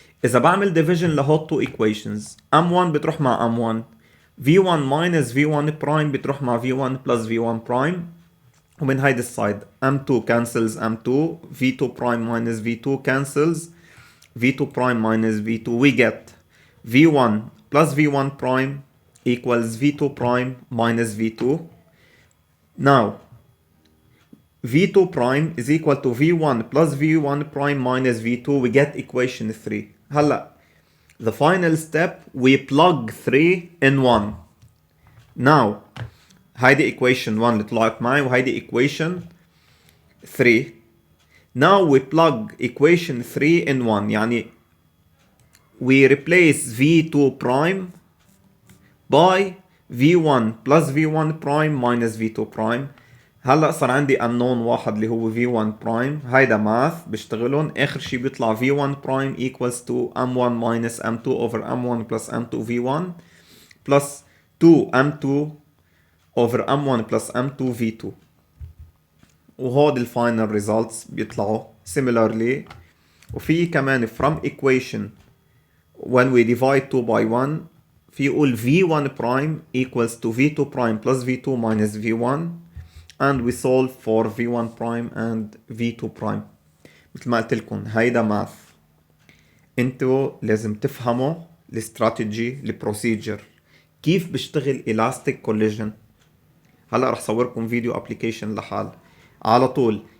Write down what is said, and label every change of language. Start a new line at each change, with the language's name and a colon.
Arabic: إذا بعمل
English: division لهول two equations M1 بتروح مع M1 V1 minus V1 prime بتروح مع V1 plus V1 prime
Arabic: ومن هيدي السايد
English: M2 cancels M2 V2 prime minus V2 cancels V2 prime minus V2 we get V1 plus V1 prime equals V2 prime minus V2. Now V2 prime is equal to V1 plus V1 prime minus V2 we get equation 3. هلا the final step we plug 3 in 1.
Arabic: Now هيدي equation 1 اللي طلعت معي وهيدي equation 3.
English: Now we plug equation 3 in 1 يعني we replace V2 prime by V1 plus V1 prime minus V2 prime.
Arabic: هلا صار عندي unknown واحد اللي هو V1 prime. هيدا math بشتغلون. اخر شي بيطلع
English: V1 prime equals to M1 minus M2 over M1 plus M2 V1 plus 2 M2 over M1 plus M2 V2.
Arabic: وهود الفاينل results بيطلعوا similarly. وفي كمان
English: from equation when we divide 2 by 1
Arabic: في يقول
English: V1 prime equals to V2 prime plus V2 minus V1 and we solve for V1 prime and V2 prime.
Arabic: مثل ما قلت لكم هيدا ماث. انتوا لازم تفهموا الاستراتيجي البروسيجر كيف بيشتغل
English: elastic collision.
Arabic: هلا رح صوركم فيديو ابليكيشن لحال على طول.